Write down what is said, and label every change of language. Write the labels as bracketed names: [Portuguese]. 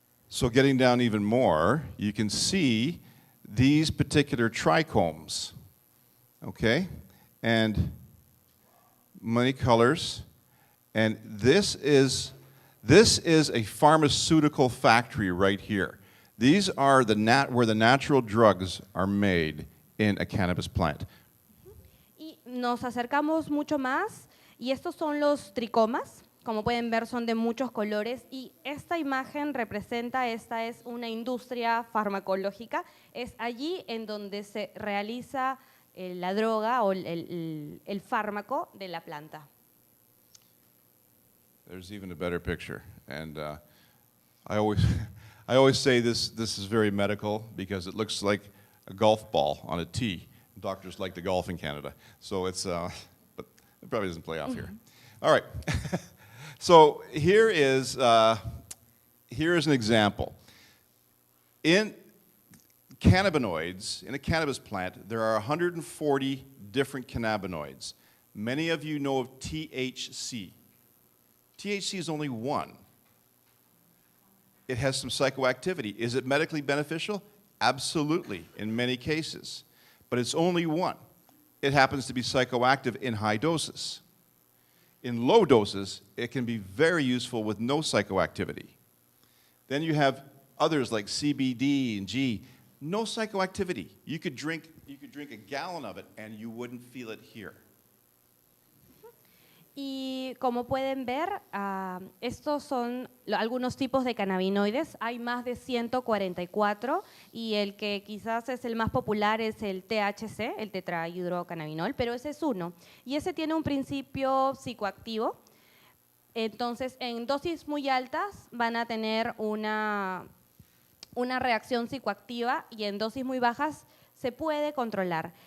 [English] So getting down even more, you can see these particular trichomes, okay? And many colors. And this is a pharmaceutical factory right here. These are where the natural drugs are made in a cannabis plant. [Spanish] Y nos acercamos mucho más, y estos son los tricomas. Como pueden ver, son de muchos colores, y esta imagen representa, esta es una industria farmacológica, es allí en donde se realiza la droga o el fármaco de la planta. [English] There's even a better picture, and I always say this is very medical because it looks like a golf ball on a tee. Doctors like to golf in Canada, so it's but it probably doesn't play off here. All right. So here is an example. In cannabinoids, in a cannabis plant, there are 140 different cannabinoids. Many of you know of THC. THC is only one. It has some psychoactivity. Is it medically beneficial? Absolutely, in many cases. But it's only one. It happens to be psychoactive in high doses. In low doses, it can be very useful with no psychoactivity. Then you have others like CBD and G, no psychoactivity. You could drink a gallon of it and you wouldn't feel it here. [Spanish] Y como pueden ver, estos son algunos tipos de cannabinoides. Hay más de 144 y el que quizás es el más popular es el THC, el tetrahidrocannabinol, pero ese es uno. Y ese tiene un principio psicoactivo. Entonces, en dosis muy altas van a tener una reacción psicoactiva y en dosis muy bajas se puede controlar.